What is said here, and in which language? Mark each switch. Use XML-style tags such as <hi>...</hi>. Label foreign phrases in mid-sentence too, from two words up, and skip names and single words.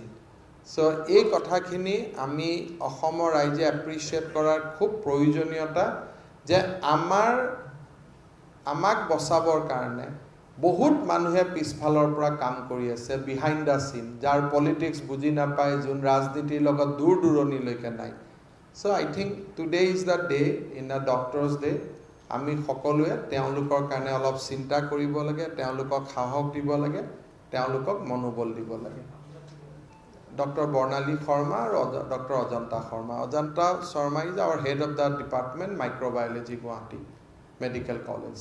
<as>So এই কথাখিনি আমি অসমৰ ৰাইজে এপ্ৰিচিয়েট কৰাৰ খুব প্ৰয়োজনীয়তা যে আমাক বচাবৰ কাৰণে বহুত মানুহে পিছফালৰ পৰা কাম কৰি আছে</as> <en>behind the scene,</en> <as>যাৰ পলিটিক্স বুজি নাপায়, যোন ৰাজনীতিৰ লগত দূৰ দূৰণিলৈকে নাই.</as> <en>So I think today is the day in a doctor's day.</en> <as>আমি সকলোৱে তেওঁলোকৰ কাৰণে অলপ চিন্তা কৰিব লাগে, তেওঁলোকক সাহস দিব লাগে, তেওঁলোকক মনোবল দিব লাগে.</as> <en>Dr. Bornali Sharma or Dr. Ajanta Sharma. Ajanta Sharma is our head of the department microbiology Guwahati Medical College.</en>